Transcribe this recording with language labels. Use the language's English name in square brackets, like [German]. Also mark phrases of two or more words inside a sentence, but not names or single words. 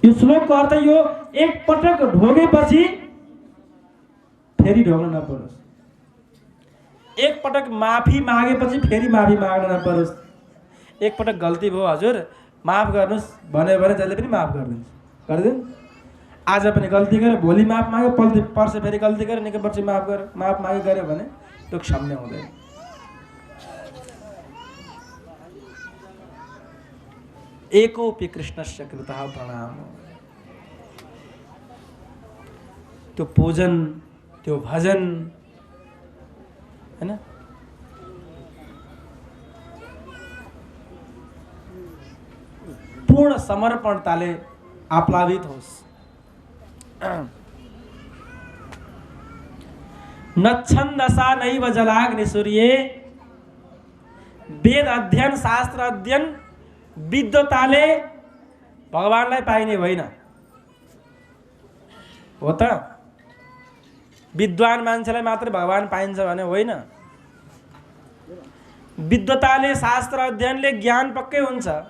[Nepali] यो श्लोकको अर्थ यो एक पटक ढोगेपछि फेरि ढोग्न नपरोस्, एक पटक माफी मागेपछि फेरि माफी माग्न नपरोस्। एक पटक गल्ती भयो हजुर माफ गर्नुहोस् भन्यो भने जसले पनि माफ गरिदिन्छ, गरिदिनु। आज पनि गल्ती गर्यो, भोलि माफ माग्यो, पर्सि फेरि गल्ती गर्यो, निकै पर्सि माफ माग्यो गर्यो भने त्यो क्षम्य हुँदैन। [Sanskrit] एकोपि कृष्णस्य कृतः प्रणाम। [Nepali] त्यो पूजन, त्यो भजन, हैन, पूर्ण समर्पणताले आप्लावित होस्। [Sanskrit] नच्छन्दसा नैव जलाग्नि सूर्ये, [Nepali] वेद अध्ययन शास्त्र अध्ययन विद्वताले भगवानलाई पाइने होइन हो त। विद्वान मान्छेलाई मात्र भगवान पाइन्छ भने होइन। विद्वताले शास्त्र अध्ययनले ज्ञान पक्कै हुन्छ।